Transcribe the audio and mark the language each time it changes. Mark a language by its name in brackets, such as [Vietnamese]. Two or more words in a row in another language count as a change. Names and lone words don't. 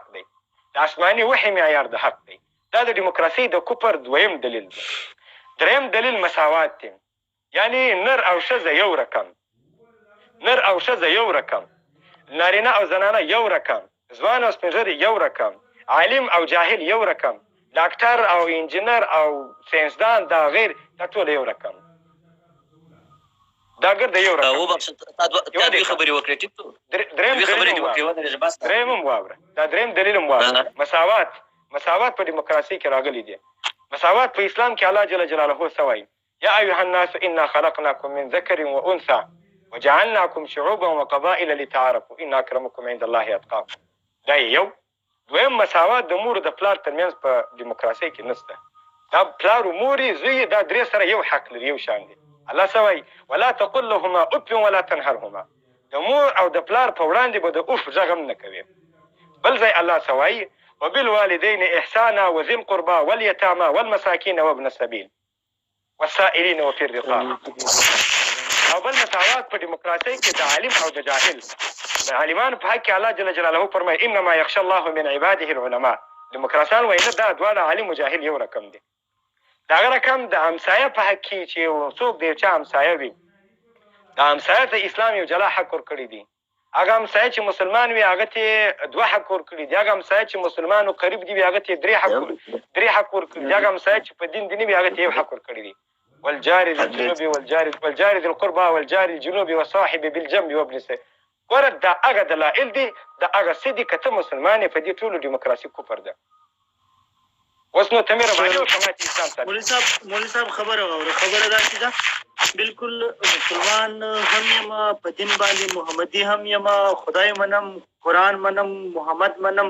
[Pashto] حق دی د آسماني وحي معیار د حق دی دا د ډیموکراسۍ د کفر دویم دلیل دی دریم دلیل مساوات دی، یعنی نر او ښځه یو رقم، نر او ښځه یو رقم، نارینه او زنانه یو رقم، ځوان او سپین ږیری یو رقم، عالم او جاهل یو رقم، ډاکټر او انجینر او ساینسدان دا غیر دا ټول یو رقم، دا ګرد یو رقم. دوی خبرې وکړې ټیک تو دریم هم واوره، دا دریم دلیل هم واوره. مساوات په دیموکراسي کې راغلی دی. مساوات په اسلام کې الله [Arabic] جل جلاله [Pashto] څه وایي؟ [Arabic] یا ایها الناس انا خلقناکم من ذکر وانثى وجعلناکم شعوبا وقبائل لتعارفوا ان اکرمکم عند الله اتقاکم. [Pashto] دا یو. دویم مساوات د مور د پلار ترمنځ په دیموکراسي کې نشته. دا پلار او مور زوی دا درې سره یو حق لري، یو شان دي. الله څه وایي؟ [Arabic] ولا تقل لهما اف ولا تنهرهما. [Pashto] د مور او د پلار په وړاندې به د اف غږ هم نه کوي. بل ځای الله څه وایي؟ [Arabic] وبالوالدين احسانا وذي القربى واليتامى والمساكين وابن السبيل والسائلين وفي الرقاب. [Pashto] او بل مساوات په دیموکراسي کې د عالم او د جاهل. د عالمانو په حق کې الله [Arabic] جل جلاله [Pashto] فرمایي [Arabic] انما يخشى الله من عباده العلماء. [Pashto] دیموکراسان وایي نه، دا دواړه عالم او جاهل یو رقم دي. د هغه رقم د همسایه په حق کې چې څوک د یو چا همسایه وي، د همسایه ته اسلام یو جلا حق ورکړی دی. هغه همسایه چې مسلمان وي هغه ته 2 حق ورکړي دي. هغه همسایه چې مسلمان او قریب دی هغه ته 3 حق ورکړي دي. هغه همسایه چې په دین دی هغه ته 1 حق ورکړي دي. [Arabic] والجار ذي الجنوب والجار ذي القربى والجار الجنوب والصاحب بالجنب وابن السبيل. [Pashto] ګوره دا هغه دلایل دي، دا هغه څه دي که ته مسلمان یې په دې ټولو دیموکراسي کفر ده. اوس نو ته مې رباني وکړه ما چې اسلام ته مولوي صاحب خبره واوره. خبره داسې ده بالکل مسلمان هم یم، په دین باندې محمدي هم یم، خدای منم، قرآن منم، محمد منم.